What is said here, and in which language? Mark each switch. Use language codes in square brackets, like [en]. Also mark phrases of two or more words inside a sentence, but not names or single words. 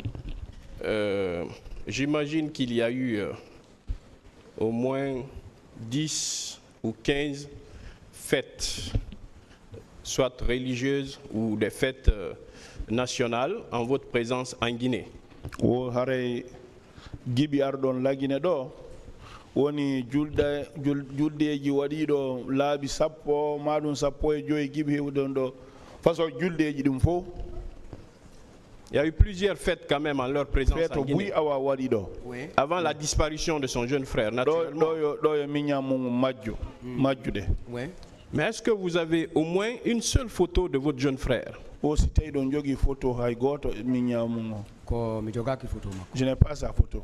[fr] J'imagine qu'il y a eu au moins 10 ou 15 fêtes, soit religieuses ou des fêtes nationales, en votre présence en Guinée. [ff] Gibi ardon la Guinée do woni juldeji waɗiɗo laabi sappo maɗum sappo e joyi gibi hewɗon ɗo façon juldeji ɗum fof. [fr] Il y a eu plusieurs fêtes quand même en leur présence en Guinée. Oui. Avant la disparition de son jeune frère, naturellement. Oui. Mais est-ce que vous avez au moins une seule photo de votre jeune frère? Je n'ai pas sa photo.